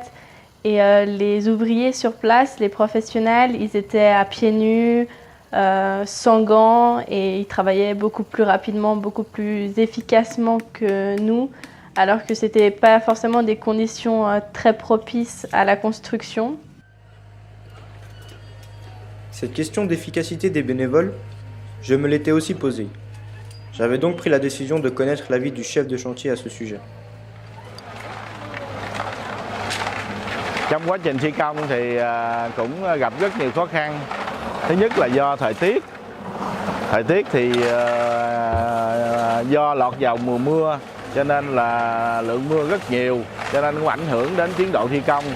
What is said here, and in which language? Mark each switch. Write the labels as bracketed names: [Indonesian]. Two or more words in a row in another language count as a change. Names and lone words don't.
[French] Et les ouvriers sur place, les professionnels, ils étaient à pieds nus, sans gants, et ils travaillaient beaucoup plus rapidement, beaucoup plus efficacement que nous, alors que ce n'était pas forcément des conditions très propices à la construction. Cette question d'efficacité des bénévoles, je me l'étais aussi posée. J'avais donc pris la décision de connaître l'avis du chef de chantier à ce sujet. [Vietnamese] Trong quá trình thi công thì cũng gặp rất nhiều khó khăn. Thứ nhất là do thời tiết. Thời tiết thì do lọt vào mùa mưa cho nên là lượng mưa rất nhiều, cho nên cũng ảnh hưởng đến tiến độ thi công.